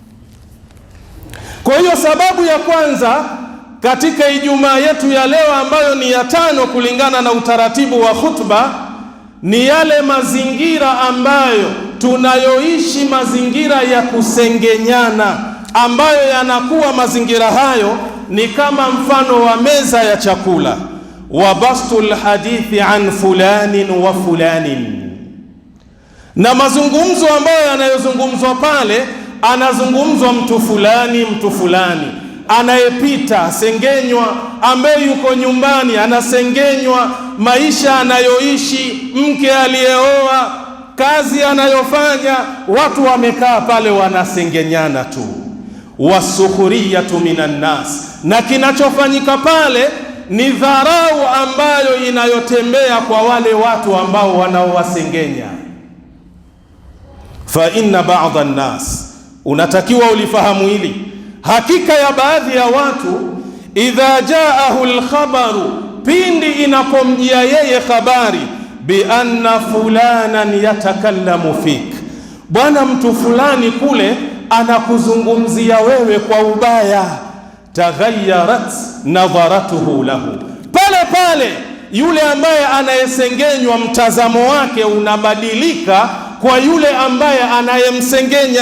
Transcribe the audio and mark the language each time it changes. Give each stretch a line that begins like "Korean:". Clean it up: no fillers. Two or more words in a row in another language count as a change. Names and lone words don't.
Swahili: Kwa hiyo sababu ya kwanza katika Ijumaa yetu ya leo ambayo ni ya tano kulingana na utaratibu wa khutba, ni yale mazingira ambayo tunayoishi, mazingira ya kusengenyana, ambayo yanakuwa mazingira hayo ni kama mfano wa meza ya chakula.
Arabic: وبسط الحديث عن فلان وفلان,
Swahili: na mazungumzo ambayo yanayozungumzwa pale, anazungumzwa mtu fulani, anayepita asengenywa, ambaye yuko nyumbani anasengenywa, maisha anayoishi, mke aliyeoa, kazi anayofanya, watu wamekaa pale wanasengenyana tu.
Arabic: والسخرية من الناس,
Swahili: na kinachofanyika pale ni dharau ambayo inayotembea kwa wale watu ambao wanaowasengenya.
Arabic: فإن بعض الناس,
Swahili: unatakiwa ulifahamu hili, hakika ya baadhi ya watu,
Arabic: إذا جاءه الخبر,
Swahili: pindi inapomjia yeye habari,
Arabic: بأن فلانا يتكلم فيك,
Swahili: bwana mtu fulani kule anakuzungumzia wewe kwa ubaya,
Arabic: تغيرت نظرته له,
Swahili: pale pale yule ambaye anayesengenywa mtazamo wake unabadilika kwa yule ambaye anayemsengenya.